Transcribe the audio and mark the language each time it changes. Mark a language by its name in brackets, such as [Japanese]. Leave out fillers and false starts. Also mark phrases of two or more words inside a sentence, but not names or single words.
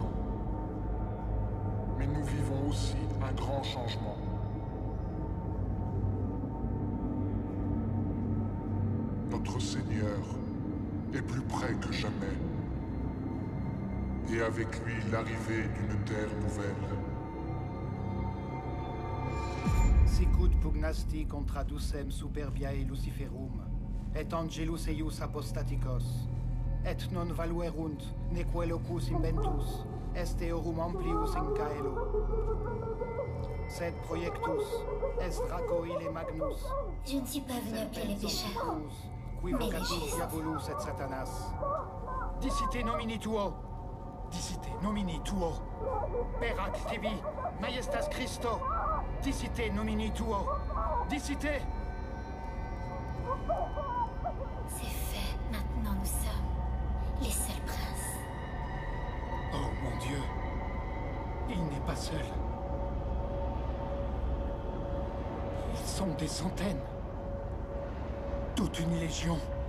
[French] Mais nous vivons aussi un grand changement. Notre Seigneur est plus près que jamais. Et avec lui l'arrivée d'une terre nouvelle. [Latin] Sicut pugnasti contra ducem superbiae Luciferum, et angelus eius apostaticos, et non valuerunt, neque locus inventus, est eorum amplius in caelo. Sed projectus est Draco ille magnus. [French] Je ne suis pas venu appeler les pécheurs, [Latin] Qui [French] mais les [Latin] vocatus [French] justes. [Latin] diabolus et Satanas. Dicite nomini tuo. Dicite nomini tuo. Per ac tibi, majestas Christo. Dicite nomini tuo. Dicite. [French] C'est fait. Maintenant, nous sommes les seuls princes. Oh mon Dieu. Il n'est pas seul. Ils sont des centaines. Toute une légion.